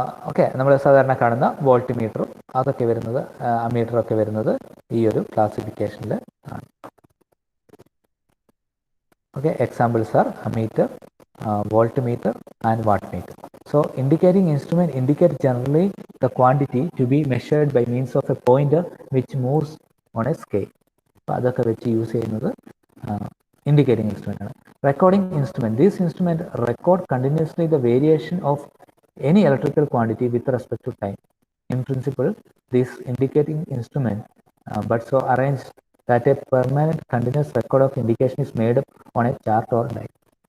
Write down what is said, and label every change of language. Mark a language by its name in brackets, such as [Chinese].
[Malayalam] Okay, നമ്മൾ സാധാരണ കാണുന്ന വോൾട്ട് മീറ്ററും അതൊക്കെ വരുന്നത് അമ്മീറ്ററൊക്കെ വരുന്നത് ഈ ഒരു ക്ലാസിഫിക്കേഷനിൽ ആണ്. [English] Okay, examples are ammeter, voltmeter and wattmeter. So indicating instrument indicates generally the quantity to be measured by means of a pointer which moves on a scale. [Malayalam] അപ്പോൾ അതൊക്കെ വെച്ച് യൂസ് ചെയ്യുന്നത് indicating instrument ആണ്. [English] Recording instrument, this instrument record continuously the variation of any electrical quantity with respect to time. In principle, this indicating instrument but so arranged that a permanent continuous record of indication is made up on a chart or diagram.